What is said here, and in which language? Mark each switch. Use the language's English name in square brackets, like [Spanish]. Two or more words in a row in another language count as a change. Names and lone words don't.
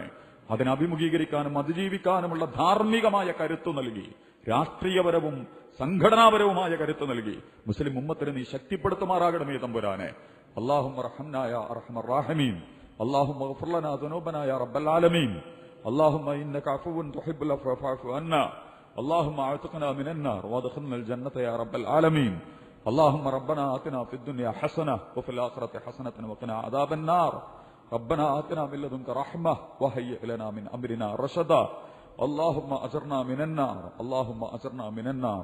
[Malayalam] അതിനഭിമുഖീകരിക്കാനും അതിജീവിക്കാനുമുള്ള ധാർമ്മികമായ കരുത്തു നൽകി, രാഷ്ട്രീയപരവും സംഘടനാപരവുമായ കരുത്തു നൽകി മുസ്ലിം ഉമ്മത്തിനെ നീ ശക്തിപ്പെടുത്തുമാറാകണമേ തമ്പുരാനെ. [Arabic] اللهم ارحمنا يا أرحم الراحمين. اللهم اغفر لنا ذنوبنا يا رب العالمين. اللهم إنك عفو تحب العفو فاعف عنا. اللهم اعتقنا من النار وادخلنا الجنة يا رب العالمين. اللهم ربنا آتنا في الدنيا حسنة وفي الآخرة حسنة وقنا عذاب النار. ربنا آتنا من لدنك رحمة وهيئ لنا من أمرنا رشدا. اللهم أجرنا من النار. اللهم أجرنا من النار.